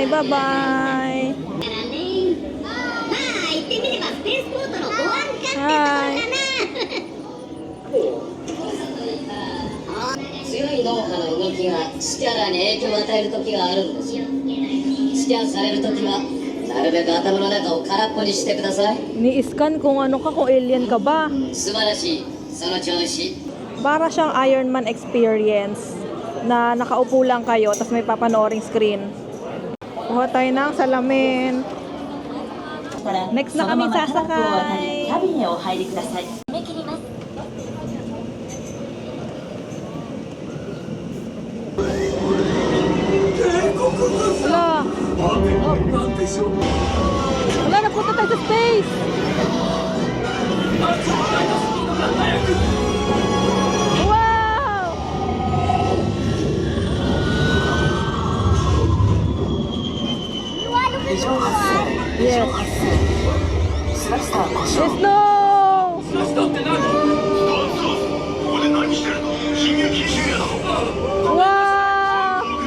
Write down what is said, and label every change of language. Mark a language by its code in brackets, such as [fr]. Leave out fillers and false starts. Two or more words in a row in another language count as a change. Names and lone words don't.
[en] Bye-bye! Hi! [ja] 強い脳波の動きがスキャナーに影響を与える時があるんですよ。スキャンされる時はなるべく頭の中を空っぽにしてください。 [tl] Ni-scan kung ano ka, kung alien ka ba. [ja] 素晴らしい。その調子。 [tl] Para siyang Iron Man experience na nakaupo lang kayo tapos may papanooring screen. Kuha tayo ng salamin. Next na kami sasakay. [ja] キャビンへお入りください。締め切ります。 [tl] Wala. Wala, napunta tayo sa space. Wow! [en] Yes. Yes, no! Wow!